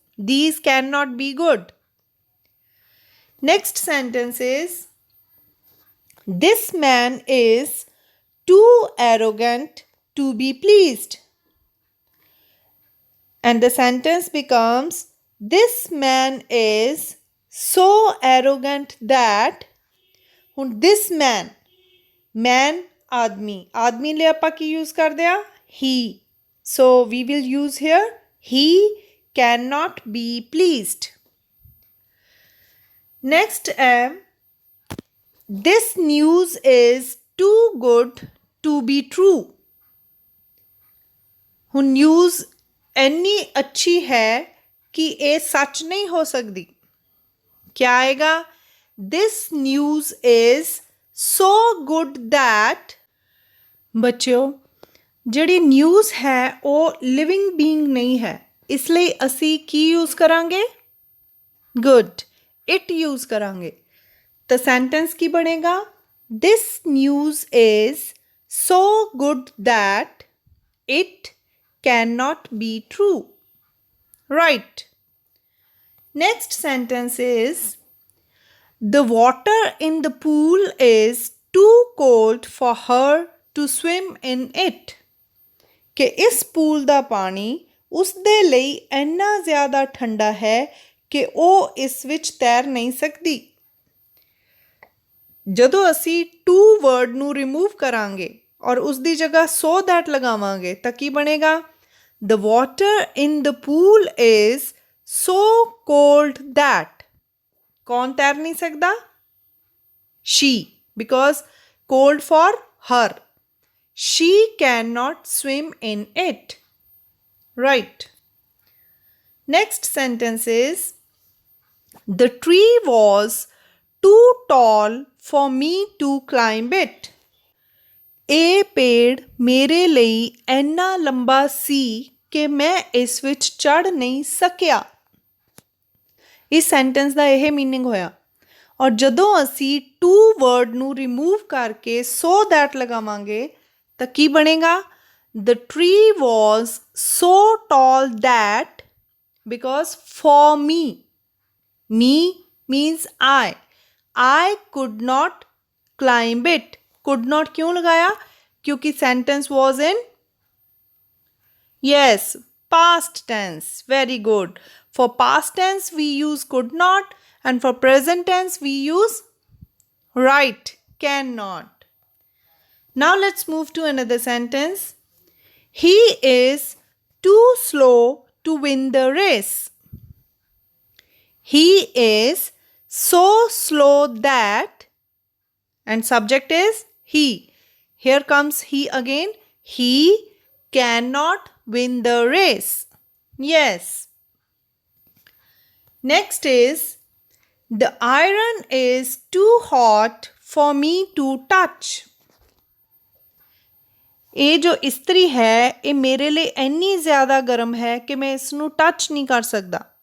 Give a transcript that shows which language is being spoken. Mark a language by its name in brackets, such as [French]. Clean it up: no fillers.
[English] These cannot be good. Next sentence is this man is too arrogant to be pleased. And the sentence becomes this man is so arrogant that this man [Punjabi] Man, ਆਦਮੀ, ਆਦਮੀ ਲਈ ਆਪਾਂ ਕੀ use ਕਰਦੇ ਆ? [English] He. So we will use here he cannot be pleased. Next, this news is too good to be true. [Punjabi] ਹੁਣ news ਇੰਨੀ ਅੱਛੀ ਹੈ ਕਿ ਇਹ ਸੱਚ ਨਹੀਂ ਹੋ ਸਕਦੀ। [Hindi] क्या आएगा? [English] This news is so good that, [Punjabi] ਬੱਚਿਓ ਜਿਹੜੀ ਨਿਊਜ਼ ਹੈ ਉਹ ਲਿਵਿੰਗ ਬੀਇੰਗ ਨਹੀਂ ਹੈ, ਇਸ ਲਈ ਅਸੀਂ ਕੀ ਯੂਜ਼ ਕਰਾਂਗੇ? ਗੁੱਡ, ਇਟ ਯੂਜ਼ ਕਰਾਂਗੇ। ਤਾਂ ਸੈਂਟੈਂਸ ਕੀ ਬਣੇਗਾ? [English] This news is so good that it cannot be true. Right. Next sentence is, the water in the pool is too cold for her to swim in it. [Punjabi] ਕਿ ਇਸ pool ਦਾ ਪਾਣੀ ਉਸ ਦੇ ਲਈ ਇੰਨਾ ਜ਼ਿਆਦਾ ਠੰਡਾ ਹੈ ਕਿ ਉਹ ਇਸ ਵਿੱਚ ਤੈਰ ਨਹੀਂ ਸਕਦੀ। ਜਦੋਂ ਅਸੀਂ ਟੂ ਵਰਡ ਨੂੰ ਰਿਮੂਵ ਕਰਾਂਗੇ ਔਰ ਉਸ ਦੀ ਜਗ੍ਹਾ ਸੋ ਦੈਟ ਲਗਾਵਾਂਗੇ ਤਾਂ ਕੀ ਬਣੇਗਾ? [English] The water in the pool is so cold that, [Hindi] कौन तैर नहीं सकता? [English] She, because cold for her. She cannot swim in it. Right. Next sentence is, the tree was too tall for me to climb it. [Punjabi] ਇਹ ਪੇੜ ਮੇਰੇ ਲਈ ਇੰਨਾ ਲੰਬਾ ਸੀ ਕਿ ਮੈਂ ਇਸ ਵਿੱਚ ਚੜ੍ਹ ਨਹੀਂ ਸਕਿਆ। ਇਸ ਸੈਂਟੈਂਸ ਦਾ ਇਹ ਮੀਨਿੰਗ ਹੋਇਆ। ਔਰ ਜਦੋਂ ਅਸੀਂ ਟੂ ਵਰਡ ਨੂੰ ਰਿਮੂਵ ਕਰਕੇ ਸੋ ਦੈਟ ਲਗਾਵਾਂਗੇ ਤਾਂ ਕੀ ਬਣੇਗਾ? [English] The tree was so tall that, because for me, me means I could not climb it. Could not [Hindi] क्यों लगाया? क्योंकि [English] sentence was in, yes, past tense. Very good. For past tense we use could not, and for present tense we use, right, cannot. Now let's move to another sentence. He is too slow to win the race. He is so slow that, and subject is he. Here comes he again. He cannot win the race. Yes. Next is, the iron is too hot for me to touch. [Punjabi] ਇਹ ਜੋ ਇਸਤਰੀ ਹੈ ਇਹ ਮੇਰੇ ਲਈ ਇੰਨੀ ਜ਼ਿਆਦਾ ਗਰਮ ਹੈ ਕਿ ਮੈਂ ਇਸ ਨੂੰ ਟੱਚ ਨਹੀਂ ਕਰ ਸਕਦਾ।